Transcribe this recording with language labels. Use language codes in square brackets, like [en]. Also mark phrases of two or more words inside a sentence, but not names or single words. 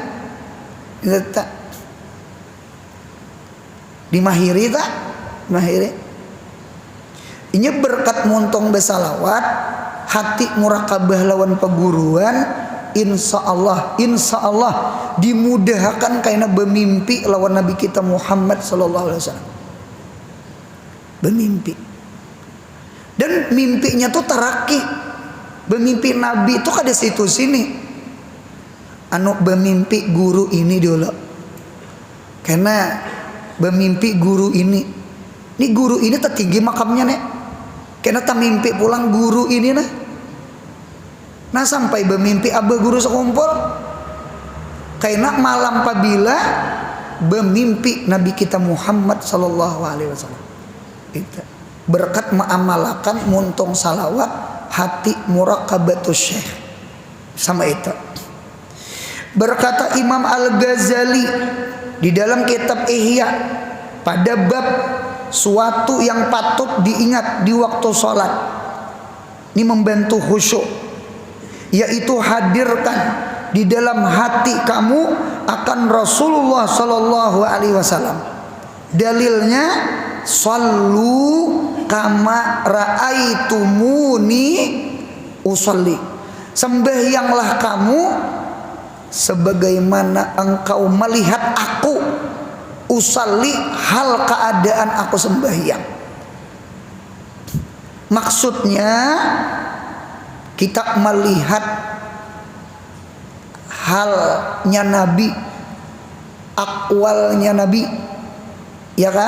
[bjn] Ingat tak? Dimahiri tak? Mahiri. Ini berkat muntong besalawat, hati muraqabah lawan peguruan, [ar] إن شاء الله [bjn] dimudahkan karena bermimpi lawan Nabi kita Muhammad [ar] صلى الله عليه وسلم. [bjn] Bermimpi. Dan mimpinya tuh taraki. Bermimpi Nabi itu kada situ sini. Anu bermimpi guru ini dulu. Karena bermimpi guru ini. Ini guru ini tertinggi makamnya nek. Karena tak mimpi pulang guru ini nah. Nah sampai bermimpi abah guru sekumpul. Karena malam pabila bermimpi Nabi kita Muhammad [ar] صلى الله عليه وسلم. [bjn] Itu berkat mengamalkan muntong salawat, hati [ar] مراقبة الشيخ. [bjn] Sama itu. [id] Berkata Imam Al-Ghazali di dalam kitab Ihya pada bab suatu yang patut diingat di waktu sholat, ini membantu khusyuk, yaitu hadirkan di dalam hati kamu akan Rasulullah [ar] صلى الله عليه وسلم. Dalilnya صلوا كما رأيتموني أصلي. [id] Sembahyanglah kamu sebagaimana engkau melihat aku usolli, hal keadaan aku sembahyang. [bjn] Maksudnya kita melihat halnya Nabi, akwalnya Nabi, ya kah?